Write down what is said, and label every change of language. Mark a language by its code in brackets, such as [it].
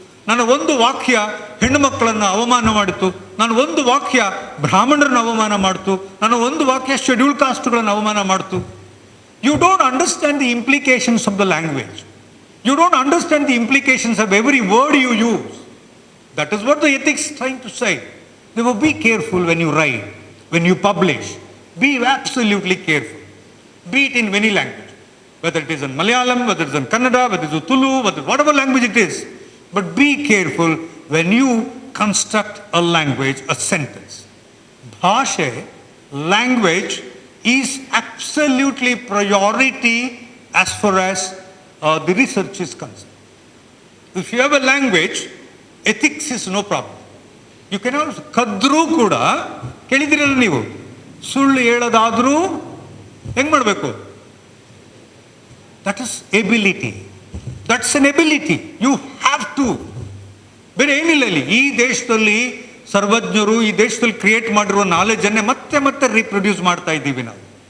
[kn] ನನ್ನ ಒಂದು ವಾಕ್ಯ ಹೆಣ್ಣು ಮಕ್ಕಳನ್ನು ಅವಮಾನ ಮಾಡಿತು. ನನ್ನ ಒಂದು ವಾಕ್ಯ ಬ್ರಾಹ್ಮಣರನ್ನು ಅವಮಾನ ಮಾಡ್ತು. ನನ್ನ ಒಂದು ವಾಕ್ಯ ಶೆಡ್ಯೂಲ್ ಕಾಸ್ಟ್ಗಳನ್ನು ಅವಮಾನ ಮಾಡ್ತು. [en] You don't understand the implications of the language. You don't understand the implications of every word you use. That is what the ethics trying to say. Therefore, be careful when you write, when you publish. Be absolutely careful. Be it in any language, whether it is in Malayalam, whether it is in Kannada, whether it is Tulu, whatever language it is. But be careful when you construct a language, a sentence. Bhashe, language, is absolutely priority as far as the research is concerned. If you have a language, ethics is no problem. You can also [kn] ಕದ್ರೂ ಕೂಡ ಕೇಳಿದಿರಲ್ಲ ನೀವು, ಸುಳ್ಳು ಹೇಳೋದಾದ್ರೂ ಹೆಂಗ್ ಮಾಡಬೇಕು? [en] That is ability. That's an ability. You have to. [kn] ಬೇರೆ ಏನಿಲ್ಲ ಇಲ್ಲಿ. ಈ ದೇಶದಲ್ಲಿ ಸರ್ವಜ್ಞರು ಈ ದೇಶದಲ್ಲಿ ಕ್ರಿಯೇಟ್ ಮಾಡಿರುವ ನಾಲೆಜನ್ನೇ ಮತ್ತೆ ಮತ್ತೆ ರೀಪ್ರೊಡ್ಯೂಸ್ ಮಾಡ್ತಾ ಇದ್ದೀವಿ ನಾವು.